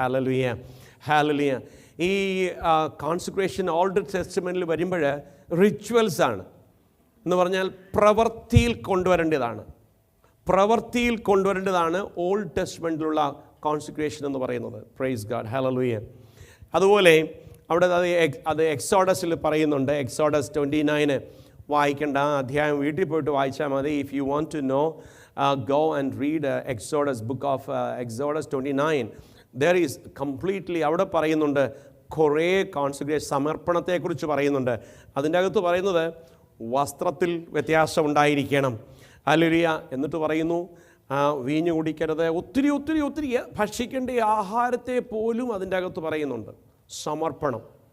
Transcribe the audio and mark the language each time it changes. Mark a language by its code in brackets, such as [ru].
[ml] Hallelujah, hallelujah. ഈ consecration old ടെസ്റ്റ്മെൻറ്റിൽ വരുമ്പോൾ റിച്വൽസാണ് എന്ന് പറഞ്ഞാൽ പ്രവൃത്തിയിൽ കൊണ്ടുവരേണ്ടതാണ്. പ്രവൃത്തിയിൽ കൊണ്ടുവരേണ്ടതാണ് ഓൾഡ് ടെസ്റ്റ്മെൻറ്റിലുള്ള കോൺസെക്രേഷൻ എന്ന് പറയുന്നത്. [en] Praise god. [ml] ഹല്ലേലൂയ. അതുപോലെ അവിടെ അത് എക്സോഡസിൽ പറയുന്നുണ്ട്. എക്സോഡസ് 29 വായിക്കേണ്ട, അധ്യായം വീട്ടിൽ പോയിട്ട് വായിച്ചാൽ മതി. [en] If you want to know, go and read Exodus, book of Exodus 29. There is completely, [ml] അവിടെ പറയുന്നുണ്ട് കുറേ കോൺസെക്രേഷൻ, സമർപ്പണത്തെക്കുറിച്ച് പറയുന്നുണ്ട്. അതിൻ്റെ അകത്ത് പറയുന്നത് വസ്ത്രത്തിൽ വ്യത്യാസം ഉണ്ടായിരിക്കണം. ഹല്ലേലൂയ. എന്നിട്ട് പറയുന്നു വീഞ്ഞു കുടിക്കരുത്, ഒത്തിരി ഒത്തിരി ഒത്തിരി ഭക്ഷിക്കേണ്ട ആഹാരത്തെ പോലും അതിൻ്റെ അകത്ത് പറയുന്നുണ്ട്. സമർപ്പണം.